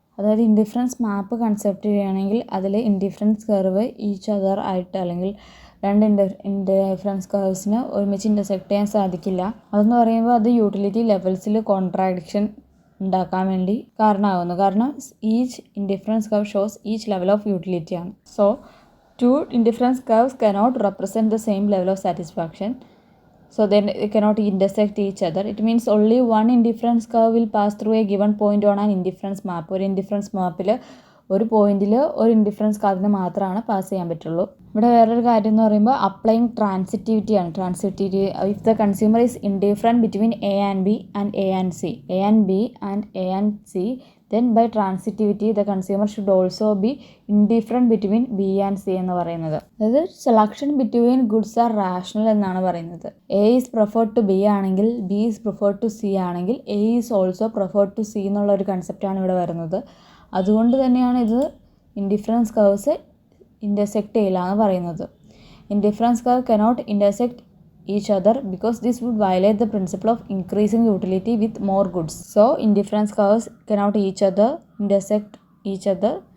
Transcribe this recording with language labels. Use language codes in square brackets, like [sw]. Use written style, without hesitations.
[ml] അതായത് ഇൻഡിഫറൻസ് മാപ്പ് കൺസെപ്റ്റ് ചെയ്യുകയാണെങ്കിൽ അതിൽ ഇൻഡിഫറൻസ് കർവ് ഈച്ച് അതർ ആയിട്ട് അല്ലെങ്കിൽ രണ്ട് ഇൻഡിഫറൻസ് കർവ്സിന് ഒരുമിച്ച് ഇൻ്റർസെക്ട് ചെയ്യാൻ സാധിക്കില്ല. അതെന്ന് പറയുമ്പോൾ അത് യൂട്ടിലിറ്റി ലെവൽസിൽ കോൺട്രാഡിക്ഷൻ ഉണ്ടാക്കാൻ വേണ്ടി കാരണമാകുന്നു. കാരണം [en] each indifference curve shows each level of utility [ml] ആണ്. [en] So two indifference curves cannot represent the same level of satisfaction. So then they cannot intersect each other. It means only one indifference curve will pass through a given point on an indifference map. [ml] ഒരു indifference മാപ്പിൽ ഒരു പോയിന്റിൽ ഒരു indifference കർവിന് മാത്രമാണ് pass ചെയ്യാൻ പറ്റുള്ളൂ. ഇവിടെ വേറൊരു കാര്യം എന്ന് പറയുമ്പോൾ applying ട്രാൻസിറ്റിവിറ്റിയാണ്. [en] transitivity if the consumer is indifferent between A and B and A and C, A and B and A and C, then by transitivity the consumer should also be indifferent between B and C [ml] എന്ന് പറയുന്നത്. അതായത് [en] selection between goods are rational [ml] എന്നാണ് പറയുന്നത്. [en] A is preferred to B [ml] ആണെങ്കിൽ [en] B is preferred to C ആണെങ്കിൽ A is also preferred to C [ml] എന്നുള്ള ഒരു കൺസെപ്റ്റാണ് ഇവിടെ വരുന്നത്. അതുകൊണ്ട് തന്നെയാണ് ഇത് ഇൻഡിഫറൻസ് കർവ്സ് ഇൻ്റർസെക്ട് ചെയ്യില്ല എന്ന് പറയുന്നത്. [en] Indifference curve cannot intersect each other because this would violate the principle of increasing utility with more goods. So indifference curves cannot intersect each other.